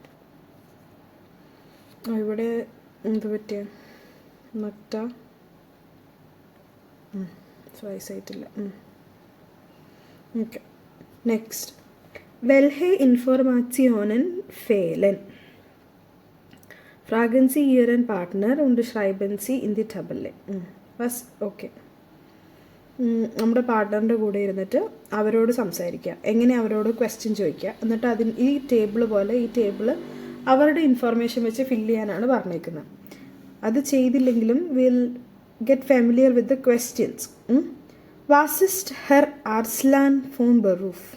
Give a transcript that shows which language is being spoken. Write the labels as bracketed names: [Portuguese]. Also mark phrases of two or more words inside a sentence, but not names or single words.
[Malayalam] ഇവിടെ എന്ത് പറ്റിയ മക്ത വയസ്സായിട്ടില്ല. [English] Okay, next. [German] Welche Informationen fehlen. Fragen Sie Ihren Partner und schreiben Sie in die Tabelle. Was? [Malayalam] Okay. നമ്മുടെ പാർട്ട്ണറിൻ്റെ കൂടെ ഇരുന്നിട്ട് അവരോട് സംസാരിക്കുക, എങ്ങനെ അവരോട് ക്വസ്റ്റ്യൻ ചോദിക്കുക, എന്നിട്ട് ഈ ടേബിൾ പോലെ ഈ ടേബിൾ അവരുടെ ഇൻഫർമേഷൻ വെച്ച് ഫില്ല് ചെയ്യാനാണ് പറഞ്ഞേക്കുന്നത്. അത് ചെയ്തില്ലെങ്കിലും [English] will get familiar with the questions. [German] Was ist Herr Arslan von Beruf?